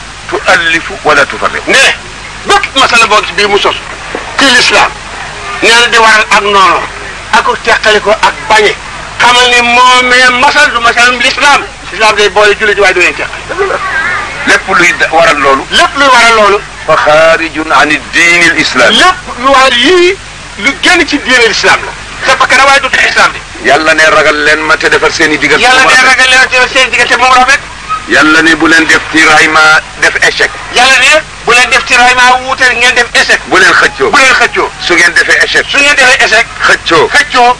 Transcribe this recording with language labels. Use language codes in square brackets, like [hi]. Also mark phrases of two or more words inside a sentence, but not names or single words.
[ar] تؤلف ولا تفرق. [wo] Ne bépp masala boo gis bii mu sos ci l'islam nee na di waral ak noonu ak teqali ko ak bañe xamal ni moomee masal du masalum l'islam. L'islam day boole jullit waaye du leen teqali. Lépp luy da-, waral loolu. Lépp luy waral loolu. [ar] فخارج عن الدين الإسلامي. [wo] Lépp lu waral yii lu génn ci diine l'islam la. Sa bakkan waaye du islam de. Yàlla ne ragal leen ma te defar seen i diggante Yàlla mu ne rafet. ragal leen te defar seen i diggante mu rafet. Yàlla ne bu leen def tiraillement def échec. Yàlla ne bu leen def tiraillement wuute ngeen def échec. Bu leen xëccoo. Bu leen xëccoo. Su ngeen defee échec. Su ngeen defee échec. Xëccoo. Xëccoo.